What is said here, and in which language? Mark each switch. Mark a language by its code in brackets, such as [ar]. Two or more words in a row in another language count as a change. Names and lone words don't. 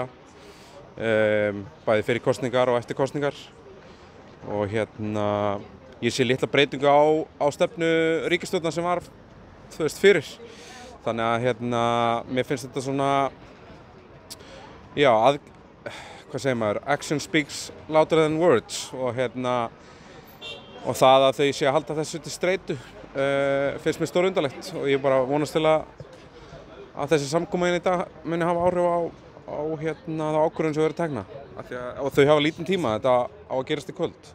[is] Bæði fyrir kosningar og eftir kosningar. Og ég sé litla breytingu á stefnu ríkisstjórnar sem var fyrir. Þannig að mér finnst þetta svona, já, hvað segir maður, [en] action speaks louder than words [is] og það að þau sé að halda þessu til streitu finnst mér stórundarlegt og ég bara vonast til að þessi samkoma í dag muni hafa áhrif á þá ákvörðun sem verður tekna og þau hafa lítinn tíma, þetta á að gerast í kvöld.